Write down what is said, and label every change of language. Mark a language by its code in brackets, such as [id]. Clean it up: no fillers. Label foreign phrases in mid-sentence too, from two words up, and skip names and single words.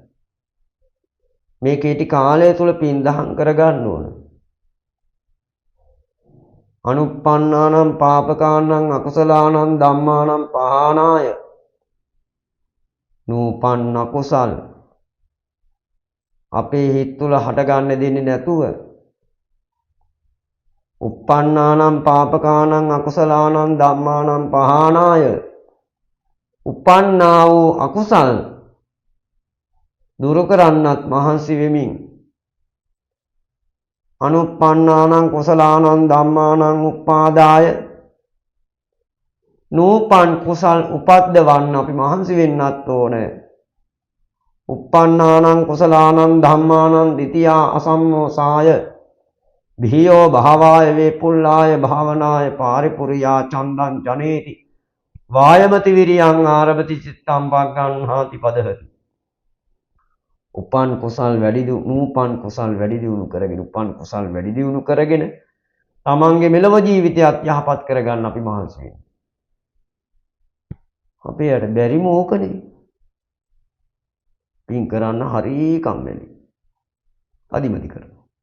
[si] මේ කෙටි කාලය තුල පින් දහම් කරගන්න ඕන. [pi] අනුප්පන්නානම් පාපකානම් අකුසලානම් ධම්මානම් පහානාය. [si] නූපන්න කුසල් අපේ හිත තුල හටගන්න දෙන්නේ නැතුව [pi] uppannānaṁ pāpakānaṁ akusalaanaṁ dhammānaṁ pahānāya [si] උපන්නා වූ අකුසල් දුරු කරන්නත් මහන්සි වෙමින් [pi] අනුප්පන්නානං කුසලානං ධම්මානං උප්පාදාය [si] නූපන් කුසල් උපද්දවන්න අපි මහන්සි වෙන්නත් ඕනේ. [pi] uppannānaṁ කුසලානං ධම්මානං ditthiyā අසම්මෝසාය භීයෝ භාවාය වේපුල්ලාය භාවනාය පාරිපුරියා චන්දං ජනේති වායමති විරියං ආරභති චිත්තං පග්ගණ්හාති පදහති. [si] උපන් කුසල් වැඩි නූපන් කුසල් වැඩි දියුණු කරගෙන උපන් කුසල් වැඩි දියුණු කරගෙන තමන්ගේ මෙලව ජීවිතයත් යහපත් කරගන්න අපි මහන්සි වෙනවා. අපේට බැරි මොකනේ පින් කරන්න හරි කම්මැලි අදිමදි කරනවා.